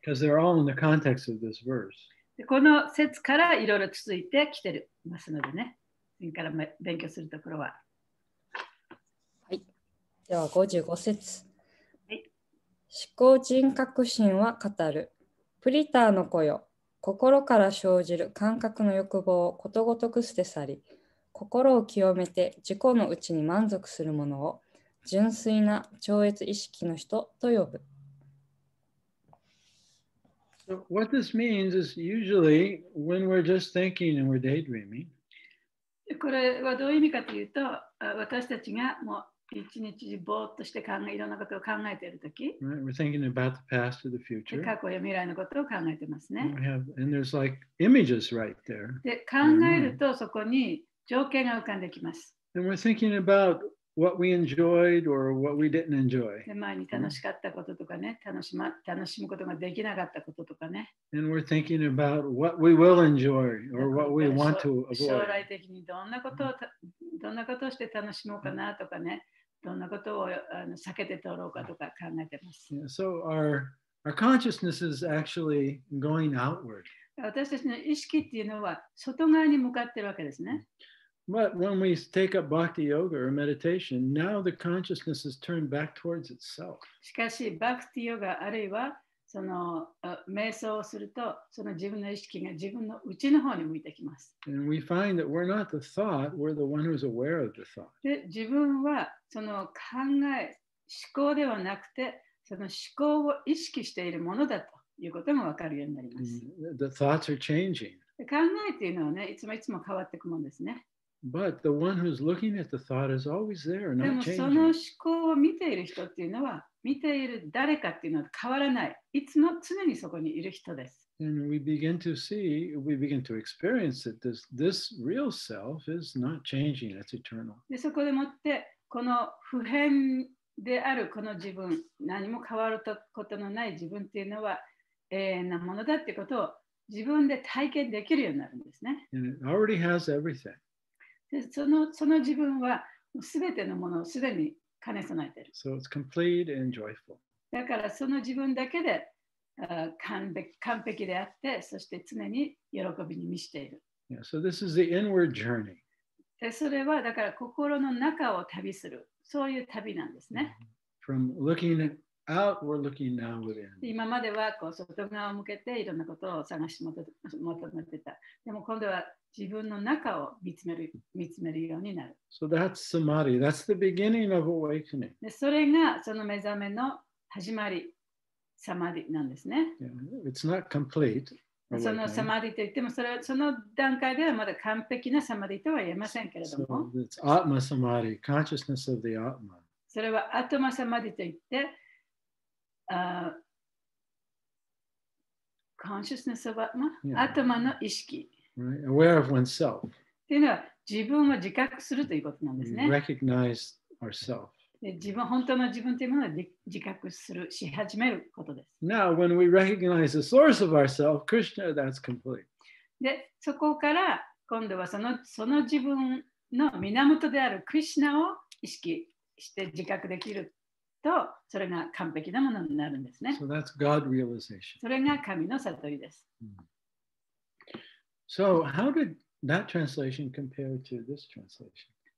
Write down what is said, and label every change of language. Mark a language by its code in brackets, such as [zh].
[en] Because they're all in the context of this verse. [ja] でこの説からいろいろ続いてきてますのでね、次から勉強するところは。はい。では、55節。はい。思考人格心は語る。プリターの子よ、心から生じる感覚の欲望をことごとく捨て去り、心を清めて自己の内に満足する者を純粋な超越意識の人と呼ぶ。 [en] So what this means is usually when we're just thinking and we're daydreaming. [ja] これはどういう意味かというと、私たちがもう一日ぼーっとしていろんなことを考えているとき、 [en] Right? We're thinking about the past or the future. [ja] 過去や未来のことを考えてますね。 [en] And there's like images right there. [ja] で、考えるとそこに情景が浮かんできます。 [en] And we're thinking about what we enjoyed or what we didn't enjoy. [ja] で、前に楽しかったこととかね、楽しむことができなかったこととかね。 [en] And we're thinking about what we will enjoy or what we want to avoid. [ja] 将来的にどんなことをして楽しもうかなとかね。どんなことを避けて通ろうかとか考えてます。 [en] Yeah, so our consciousness is actually going outward. [ja] 私たちの意識っていうのは外側に向かってるわけですね。 [en] But when we take up bhakti yoga or meditation, now the consciousness is turned back towards itself. [ja] しかし、バクティヨガあるいはその瞑想をすると、その自分の意識が自分の内の方に向いてきます。 [en] And we find that we're not the thought, we're the one who's aware of the thought. [ja] で、自分はその考え、思考ではなくて、その思考を意識しているものだということも分かるようになります。 [en] The thoughts are changing. [ja] 考えっていうのはね、いつも変わっていくもんですね。 [en] But the one who's looking at the thought is always there, [ja] で [en] not [ja] もその [en] changing. [ja] 思考を見ている人っていうのは、見ている誰かっていうのは変わらない。いつも常にそこにいる人です。 [en] And we begin to experience that this real self is not changing, it's eternal. [ja] で、そこでもって、この不変であるこの自分、何も変わることのない自分っていうのは永遠なものだってことを自分で体験できるようになるんですね。 [en] And it already has everything. [ja] で、その自分はすべてのものをすでに兼ね備えている。 [en] So it's complete and joyful. [ja] だからその自分だけで完璧であって、そして常に喜びに満ちている。 [en] Yeah, so this is the inward journey. [ja] で、それはだから心の中を旅する、そういう旅なんですね。 [en] From looking out, we're looking now within. [ja] 今まではこう外側を向けていろんなことを探し求めてた。でも今度は自分の中を見つめるようになる。 [en] So that's samadhi. That's the beginning of awakening. [ja] で、それがその目覚めの始まり、サマディなんですね。 [en] Yeah, it's not complete. [ja] そのサマディといっても、その段階ではまだ完璧なサマディとは言えませんけれども、 [en] So it's Atma Samadhi, consciousness of the Atma. [ja] それはアトマサマディといって、 [en] consciousness of Atma、 [ja] アトマの意識。 [en] Right? Aware of oneself. [ja] っていうのは自分を自覚するということなんですね。 [en] Recognize ourselves. [ja] で、本当の自分というものを自覚し始めることです。 [en] Now, when we recognize the source of ourself, Krishna, that's complete. [ja] で、そこから今度はその自分の源であるクリシュナを意識して自覚できると、それが完璧なものになるんですね。 [en] So that's God realization. [ja] それが神の悟りです。 [en] So how did that translation compare to this translation?